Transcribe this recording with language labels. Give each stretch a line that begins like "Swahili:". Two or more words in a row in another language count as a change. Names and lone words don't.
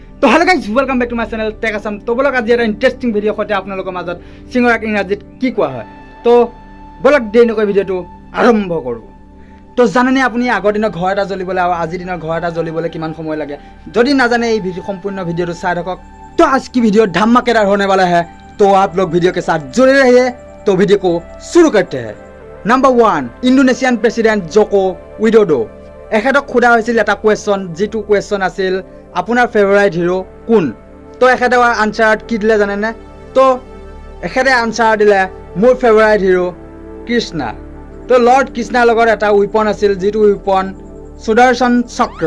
Assamese: তো
English: hello guys welcome back to my channel
Assamese: টেক আছাম। তো বলক আজি এটা
English: interesting video'
Assamese: সৈতে আপোনালোকৰ মাজত চিঙৰাক ইংৰাজীত কি কোৱা হয়। তো বলক দেৰি নকৰি ভিডিঅ'টো আৰম্ভ কৰোঁ। তো জানেনে আপুনি আগৰ দিনৰ ঘৰ এটা জ্বলিবলৈ আৰু আজিৰ দিনৰ ঘৰ এটা জ্বলিবলৈ কিমান সময় লাগে? যদি নাজানে এই সম্পূৰ্ণ ভিডিঅ'টো চাই থাকক।
Hindi: तो आज की वीडियो धमाकेदार होने वाला है, तो आप लोग वीडियो के साथ जुड़े रहिए। तो वीडियो को शुरू करते हैं। नम्बर 1,
English: Indonesian President Joko Widodo.
Assamese: এখেতক সোধা হৈছিল এটা কুৱেশ্যন, যিটো কুৱেশ্যন আছিল আপোনাৰ
English: favourite hero
Assamese: কোন? তো এখেতে আনচাৰত কি দিলে জানেনে? তো এখেতে আনচাৰ দিলে মোৰ
English: favourite hero
Assamese: কৃষ্ণা। তো লৰ্ড কৃষ্ণাৰ লগত এটা উইপন আছিল, যিটো উইপন সুদৰ্শন চক্ৰ।